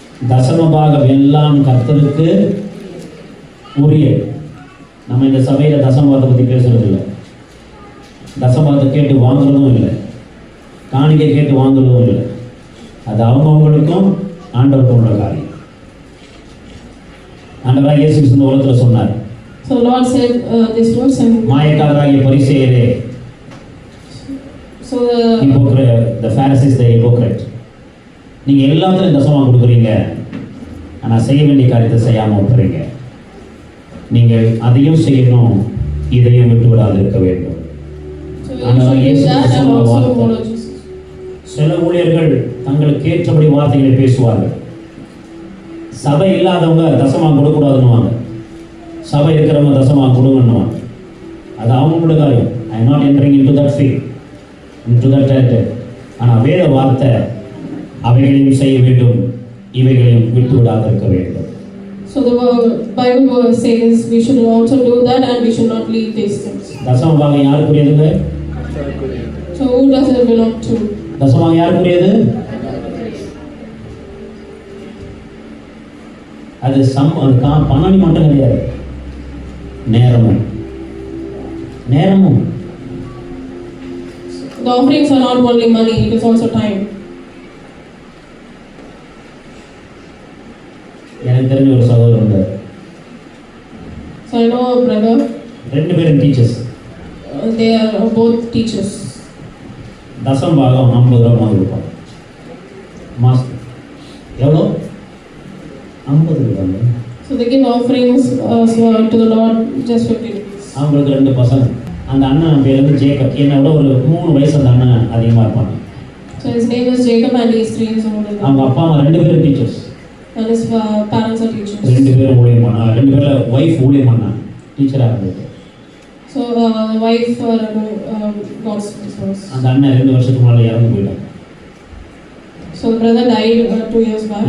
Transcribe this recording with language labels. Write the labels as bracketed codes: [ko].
[ta] தசமபாகம் எல்லாம் கர்த்தருக்கு உரியது. நம்ம இந்த சபையில தசமபாகத்தை பத்தி பேசுறது இல்லை. தசமபாகத்தை கேட்டு வாங்குறதும் இல்லை, காணிக்கை கேட்டு வாங்குறதும் இல்லை. அது அவங்கவுங்களுக்கும் ஆண்டவருக்கும் உள்ள காரியம். ஆண்டவராகிய இயேசு இந்த உலகத்துல சொன்னார், [en] So Lord said these words and [ta] மாயக்காரராகிய பரிசேயரே, [en] so the Pharisees, the hypocrite, [ta] நீங்க எல்லாத்துலையும் தசமா கொடுக்குறீங்க, ஆனா செய்ய வேண்டிய காரியத்தை செய்யாம விட்டுறீங்க. நீங்கள் அதையும் செய்யணும், இதையும் விட்டு விடாது இருக்க வேண்டும். [en] so you should do that and also follow Jesus. [ta] சில ஊழியர்கள் தங்களுக்கு ஏற்றபடி வார்த்தைகளை பேசுவார்கள். சபை இல்லாதவங்க தசமா கொடுக்கூடாதுன்னுவாங்க, சபை இருக்கிறவங்க தசமா கொடுங்கன்னுவாங்க. அது அவங்களோட காரியம். [en] I am not entering into that field, into that territory. [ta] ஆனால் வேத வார்த்தை அவைகளையும் செய்ய வேண்டும், இவைகளையும் விட்டு விடாது இருக்க வேண்டும். [en] So the Bible verse says we should also do that and we should not leave these things. [ta] தசமபாகம் யாருக்குரியதுங்க? [en] So who does it belong to? [ta] தசமபாகம் யாருக்குரியது? அது பணம் மட்டும் கிடையாது, நேரமும். நேரமும். [en] The offerings are not only money, it is also time. [ta] எனக்கு தெரிஞ்ச ஒரு சகோதரர் உண்டு. [en] So I know a brother. [ta] ரெண்டு பேரும் teachers. [en] They are both teachers. [ta] தசமபாகம் 50 ரூபா கொடுப்பாங்க மாசம். எவ்வளோ? 50 ரூபாங்க. [en] So they give offerings to the Lord just 50 rupees. [ta] அவங்களுக்கு 2 பசங்க. அந்த அண்ணன் பேர் வந்து ஜேக்கப். என்னோட ஒரு 3 வயசு அந்த அண்ணன் அதிகமாக இருப்பாங்க. [en] So his name is Jacob and he is 3 years older. [ta] அவங்க அப்பா அம்மா 2 பேரும் teachers. [en] And his parents are teachers. [ta] 2 பேரும் ஊழியம் பண்ணாங்க. 2 பேரும் ஒய்ஃப் ஊழியம் பண்ணாங்க, டீச்சராக இருந்தது. [en] So the wife God's business. [ta] அந்த அண்ணன் 2 வருஷத்துக்கு முன்னாடி இறந்து போயிட்டாங்க. [en] So the brother died 2 years back.